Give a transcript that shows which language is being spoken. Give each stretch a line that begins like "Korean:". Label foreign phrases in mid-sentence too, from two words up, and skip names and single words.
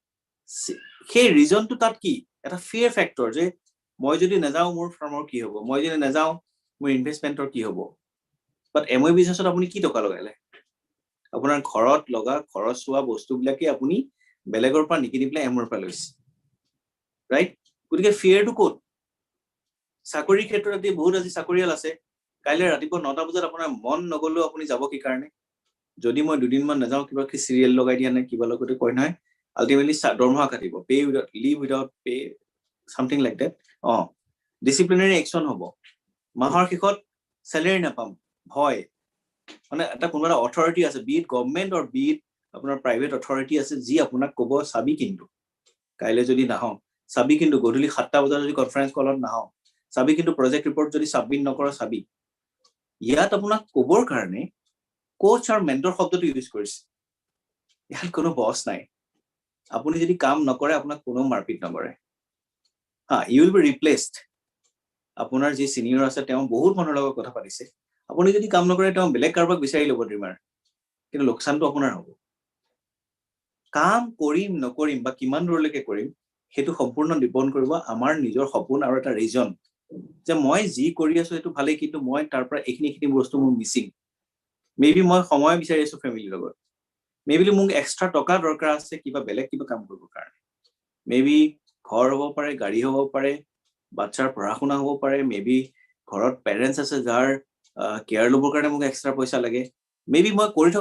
Assamese: সেই ৰিজনটো তাত কি এটা
English: fear factor
Assamese: যে মই যদি নাযাওঁ মোৰ ফাৰ্মৰ কি হ'ব মই যদি নাযাওঁ মোৰ ইনভেষ্টমেন্টৰ কি হ'ব
English: but MOA business
Assamese: আপুনি কি টকা লগাইলে আপোনাৰ ঘৰত লগা খৰচ হোৱা বস্তুবিলাকে আপুনি বেলেগৰ পৰা নিকিনি পেলাই এমওএৰ পৰা লৈছে ৰাইট গতিকে ফিয়াৰটো ক'ত চাকৰি ক্ষেত্ৰত বহুত আজি চাকৰিয়াল আছে কাইলৈ ৰাতিপুৱা 9টা বজাত আপোনাৰ মন নগলেও আপুনি যাব কি কাৰণে যদি মই দুদিনমান নাযাওঁ কিবা কি চিৰিয়েল লগাই দিয়া নাই কিবা লগতে কয় নহয় আলটিমেটলি দৰমহা কাটিব পে
English: without leave without pay something like that disciplinary action
Assamese: হ'ব মাহৰ শেষত স্যালাৰি নাপাম ভয় মানে এটা কোনোবা অথৰিটি আছে
English: be it government or be it
Assamese: আপোনাৰ
English: private authority
Assamese: আছে যি আপোনাক ক'ব চাবি কিন্তু কাইলৈ যদি নাহওঁ চাবি কিন্তু গধূলি 7টা বজাত যদি
English: conference call
Assamese: নাহওঁ চাবি কিন্তু
English: project report
Assamese: যদি সাবমিট নকৰ চাবি ইয়াত আপোনাক কবৰ কাৰণে কোচ আৰু মেন্টৰ শব্দটো ইউজ কৰিছে ইয়াত কোনো বছ নাই আপুনি যদি কাম নকৰে আপোনাক কোনো মাৰপিট নকৰে
English: you will be replaced
Assamese: আপোনাৰ যি সিনিয়ৰ আছে তেওঁ বহুত মানুহৰ লগত কথা পাতিছে আপুনি যদি কাম নকৰে তেওঁ বেলেগ কাৰোবাক বিচাৰি ল'ব ড্ৰিমাৰ কিন্তু লোকচানটো আপোনাৰ হ'ব কাম কৰিম নকৰিম বা কিমান দূৰলৈকে কৰিম হেতু সম্পূৰ্ণ ডিপেন্ড কৰিব আমাৰ নিজৰ সপোন আৰু এটা ৰিজন যে মই যি কৰি আছো হেতু ভালে কিন্তু মই তাৰ পৰা এইখিনি বস্তু মোৰ মিছিং মেবি মই সময় বিচাৰি আছো ফ্যামিলিৰ লগত মেবি মোক এক্সট্ৰা টকা দৰকাৰ আছে কিবা বেলেগ কিবা কাম কৰিব কাৰণে মেবি ঘৰ হ'ব পাৰে গাড়ী হ'ব পাৰে বাচ্চাৰ পঢ়া-শুনা হ'ব পাৰে মেবি ঘৰত পেৰেন্টস আছে যাৰ কেয়াৰ ল'বৰ কাৰণে মোক এক্সট্ৰা পইচা লাগে মেবি মই কৰি থকা